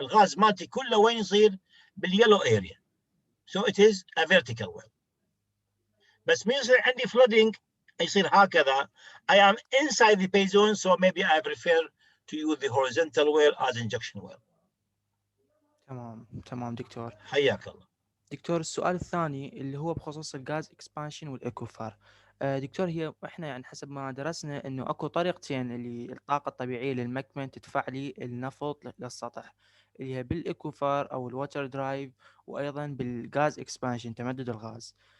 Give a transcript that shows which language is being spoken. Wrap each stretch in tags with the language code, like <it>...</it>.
<ar>الغاز مالتي كله وين يصير؟ باليلو اريا.</ar> <en>so it is a vertical well.</en> <ar>بس من يصير عندي flooding يصير هكذا.</ar> <en>I am inside the pay zone, so maybe I prefer to use the horizontal well as injection well.</en> <ar>تمام دكتور، حياك الله. دكتور السؤال الثاني اللي هو بخصوص الغاز اكسبانشن والاكوفار. دكتور هي احنا يعني حسب ما درسنا انه اكو طريقتين اللي الطاقه الطبيعيه للمكمن تدفع لي النفط للسطح، اللي هي بالاكوفار او الووتر درايف، وايضا بالغاز اكسبانشن تمدد الغاز.</ar>